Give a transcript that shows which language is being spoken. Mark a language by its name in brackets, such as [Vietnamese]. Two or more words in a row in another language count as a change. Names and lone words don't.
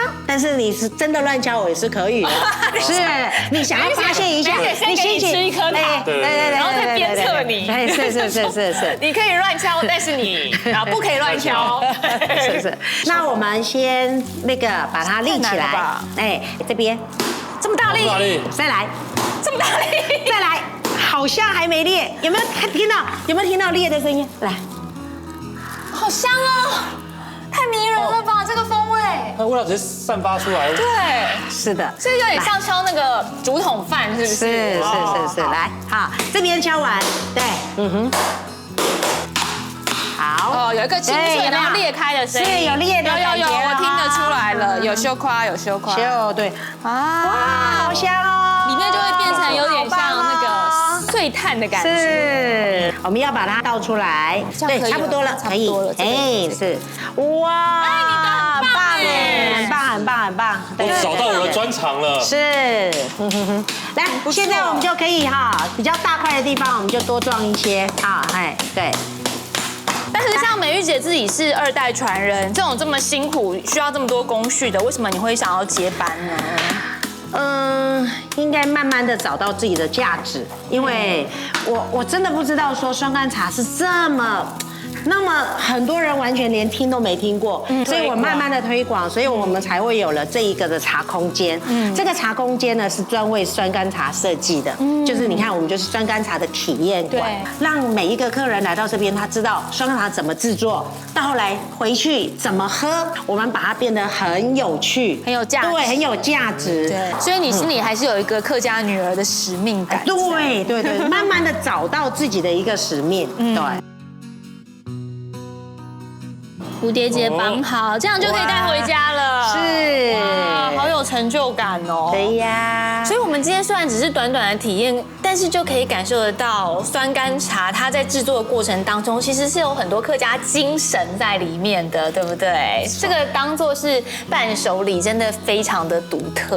[Chinese] 但是你是真的亂敲，我也是可以的。是你想要發現一下，你先給你吃一顆糖，對，然後再鞭策你。是，你可以亂敲，但是你不可以亂敲。是。那我們先那個把它立起來。哎，這邊這麼大力，再來，這麼大力，再來，好像還沒裂，有沒有聽到？有沒有聽到裂的聲音？來，好香哦，太迷人了吧，這個風味。那味道直接散發出來。對，是的，所以有點像敲那個竹筒飯，是不是？是，來，好，這邊敲完，對，好，哦，有一個清脆然後裂開的聲音，是有裂的感覺，有，我聽得出來了，有羞誇，有羞誇，對，啊，哇，好香哦，裡面就會變成有點像那個碎炭的感覺。是，我們要把它倒出來，對，差不多了，可以，哎，是，哇，很棒，我找到我的專長了。是，來，現在我們就可以比較大塊的地方，我們就多裝一些，對。但是像美玉姐自己是2代傳人，這麼辛苦，需要這麼多工序的，為什麼你會想要接班呢？應該慢慢的找到自己的價值，因為我真的不知道說酸甘茶是那麼很多人完全連聽都沒聽過，所以我慢慢的推廣，所以我們才會有了這一個的茶空間。這個茶空間呢是專為酸甘茶設計的，就是你看我們就是酸甘茶的體驗館，讓每一個客人來到這邊，他知道酸甘茶怎麼製作，到後來回去怎麼喝，我們把它變得很有趣，很有價值，對，很有價值。對，所以你心裡還是有一個客家女兒的使命感。對，慢慢的找到自己的一個使命，對。蝴蝶結綁好，這樣就可以帶回家了。是，哇，好有成就感哦。對呀。所以，我們今天雖然只是短短的體驗，但是就可以感受得到酸甘茶它在制作的過程當中，其實是有很多客家精神在裡面的，對不对？這個當做是伴手禮，真的非常的獨特。